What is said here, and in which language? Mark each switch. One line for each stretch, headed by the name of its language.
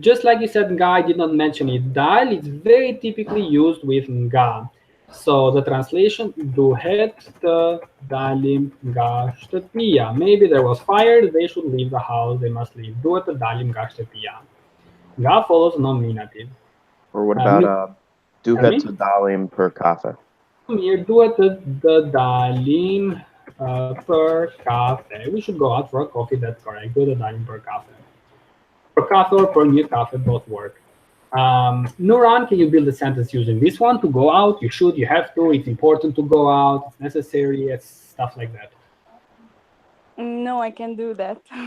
English: Just like you said, nga, I did not mention it. Dal is very typically used with nga. So the translation,
Albanian: duhet të dalim nga shtëpia.
English: Maybe there was fire, they should leave the house, they must leave.
Albanian: Duhet të dalim nga shtëpia.
English: Nga follows nominative. Or what about
Albanian: duhet të dalim për kafe? Mirë, duhet të dalim për kafe.
English: We should go out for a coffee, that's correct.
Albanian: Duhet të dalim për kafe.
English: For coffee or for new coffee, both work. Nuran, can you build a sentence using this one? To go out, you should, you have to, it's important to go out, it's necessary, it's stuff like that. No, I can't do that.